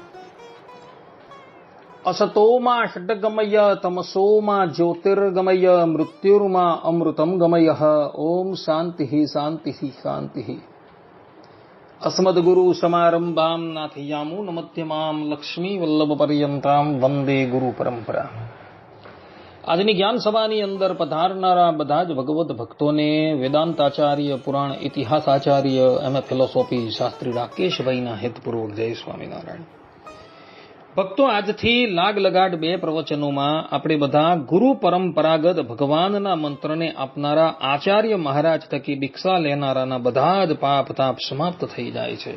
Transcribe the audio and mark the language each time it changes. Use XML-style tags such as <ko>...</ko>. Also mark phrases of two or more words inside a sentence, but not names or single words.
<sa>असतो मा षड्गमय तमसो मा ज्योतिर्गमय मृत्युर्मा अमृतं गमय। ओम शांति शांति शांति। अस्मद्गुरु समारंभां नाथयामुनमध्यमां लक्ष्मी वल्लभ पर्यंतां वंदे गुरु परंपरा।</sa> <gu>આજની જ્ઞાન સભાની અંદર પધારનારા બધા જ ભગવત ભક્તોને વેદાંતાચાર્ય, પુરાણ ઇતિહાસ આચાર્ય, એમ ફિલોસોફી શાસ્ત્રી રાકેશભાઈના હેતપૂર્વક જય સ્વામિનારાયણ. ભક્તો, આજથી લાગ લગાડ બે પ્રવચનોમાં આપણે બધા ગુરુ પરંપરાગત ભગવાનના મંત્રને આપનારા આચાર્ય મહારાજ થકી દીક્ષા લેનારાના બધા જ પાપ તાપ સમાપ્ત થઈ જાય છે.</gu>